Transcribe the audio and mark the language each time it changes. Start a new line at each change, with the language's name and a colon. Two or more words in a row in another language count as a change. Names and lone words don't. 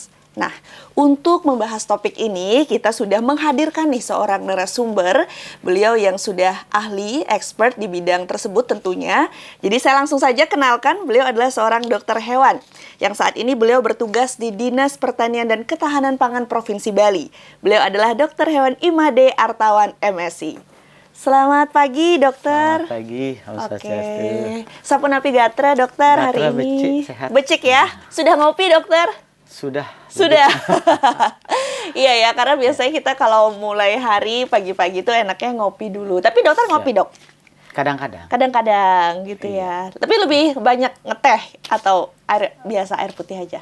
Indonesian: Nah, untuk membahas topik ini, kita sudah menghadirkan nih seorang narasumber. Beliau yang sudah ahli, expert di bidang tersebut tentunya. Jadi saya langsung saja kenalkan, beliau adalah seorang dokter hewan. Yang saat ini beliau bertugas di Dinas Pertanian dan Ketahanan Pangan Provinsi Bali. Beliau adalah dokter hewan Imade Artawan MSI. Selamat pagi, dokter. Selamat pagi,
Balinese: Om Swastiastu. Sapunapi gatra,
Indonesian: dokter, hari ini. Becik ya? Sudah ngopi, dokter? Sudah. Iya ya, karena biasanya kita kalau mulai hari pagi-pagi itu enaknya ngopi dulu. Tapi dokter ngopi, dok? Kadang-kadang. Kadang-kadang gitu ya. Tapi lebih banyak ngeteh atau biasa air putih aja?